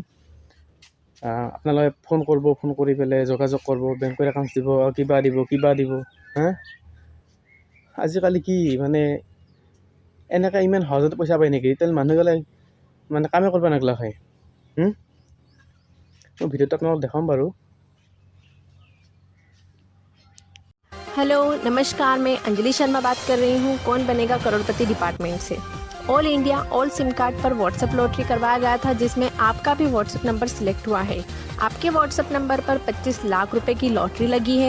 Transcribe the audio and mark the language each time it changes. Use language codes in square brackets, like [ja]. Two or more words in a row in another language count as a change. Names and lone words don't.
[as] আপোনালোকে ফোন কৰিব, ফোন কৰি পেলাই যোগাযোগ কৰিব, বেংকৰ একাউণ্ট দিব, কিবা দিব আজিকালি কি এনেকৈ ইমান সহজতে পইচা পায় নেকি? তেল মানুহবিলাক কামে কৰিব নাগলা হয়। মই ভিডিঅ'টো আপোনালোকক দেখাম বাৰু। [hi] हेलो नमस्कार, मैं अंजलि शर्मा बात कर रही हूँ कौन बनेगा करोड़पति डिपार्टमेंट से। ऑल इंडिया ऑल सिम कार्ड पर व्हाट्सएप लॉटरी करवाया गया था, जिसमें आपका भी व्हाट्सएप नंबर सिलेक्ट हुआ है। आपके व्हाट्सएप नंबर पर 25 लाख रुपए की लॉटरी लगी है।